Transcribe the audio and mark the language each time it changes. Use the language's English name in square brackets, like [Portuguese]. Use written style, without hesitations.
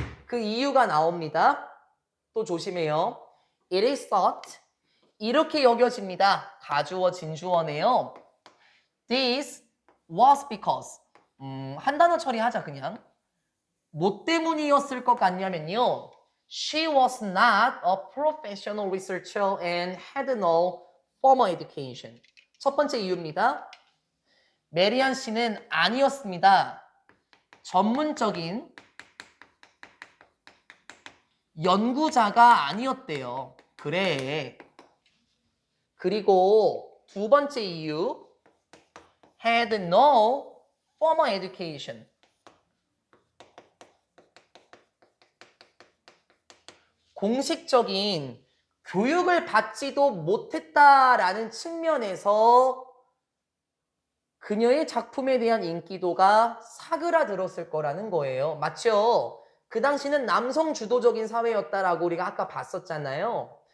[Korean] 그 이유가 나옵니다. 또 조심해요. [English] It is thought. [Korean] 이렇게 여겨집니다. 가주어 진주어네요. [English] This was because. [Korean] 한 단어 처리하자 그냥. 뭐 때문이었을 것 같냐면요. [English] She was not a professional researcher and had no formal education. [Korean] 첫 번째 이유입니다. 메리안 씨는 아니었습니다. 전문적인 연구자가 아니었대요. 그래. 그리고 두 번째 이유. [English] had no formal education. [Korean] 공식적인 교육을 받지도 못했다라는 측면에서 그녀의 작품에 대한 인기도가 사그라들었을 거라는 거예요. 맞죠? 그 당시는 남성 주도적인 사회였다라고 우리가 아까 봤었잖아요.